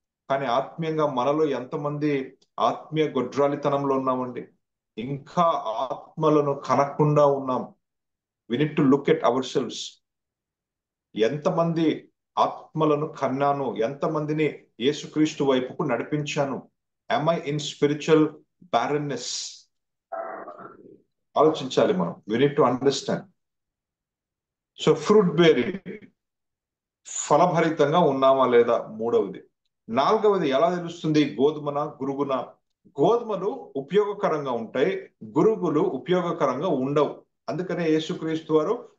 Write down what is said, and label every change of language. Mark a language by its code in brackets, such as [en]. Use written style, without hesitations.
[te] కానీ ఆత్మీయంగా మనలో ఎంతమంది ఆత్మీయ గొడ్రాలితనంలో ఉన్నామండి? ఇంకా ఆత్మలను కనకుండా ఉన్నాం. [en] We need to look at our selves. [te] ఎంతమంది ఆత్మలను కన్నాను, ఎంతమందిని యేసుక్రీస్తు వైపుకు నడిపించాను? [en] am I in spiritual barrenness? [te] ఆలోచించాలి మనం. [en] We need to understand. [te] So fruit bearing, ఫలభరితంగా ఉన్నామా లేదా మూడవది. నాలుగవది ఎలా తెలుస్తుంది? గోధుమన గురుగున. గోధుమలు ఉపయోగకరంగా ఉంటాయి, గురుగులు ఉపయోగకరంగా ఉండవు. అందుకనే యేసుక్రీస్తు వారు